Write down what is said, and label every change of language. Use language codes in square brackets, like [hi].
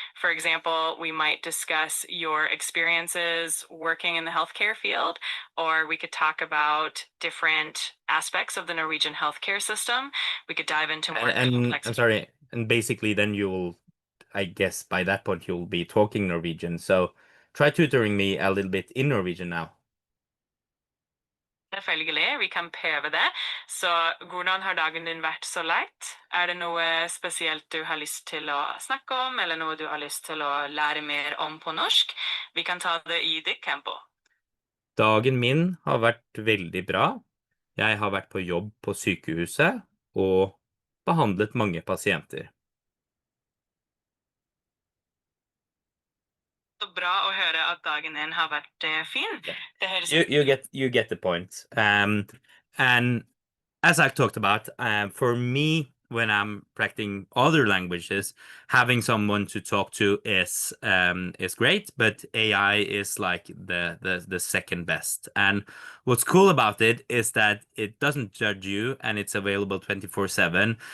[en] For example, we might discuss your experiences working in the healthcare field, or we could talk about different aspects of the Norwegian healthcare system. We could dive into more And complex. I'm sorry, and basically then you'll, I guess by that point you'll be talking Norwegian. So try tutoring me a little bit in Norwegian now. [no] Selvfølgelig, vi kan prøve det. Så hvordan har dagen din vært så langt? Er det noe spesielt du har lyst til å snakke om, eller noe du har lyst til å lære mer om på norsk? Vi kan ta det i ditt tempo. Dagen min har vært veldig bra. Jeg har vært på jobb på sykehuset og behandlet mange pasienter. Så bra å høre at dagen din har vært fin. [en] Yeah. [no] Det høres [en] You get the point. And as I've talked about, for me, when I'm practicing other languages, having someone to talk to is great, but AI is like the second best. And what's cool about it is that it doesn't judge you and it's available 24/7.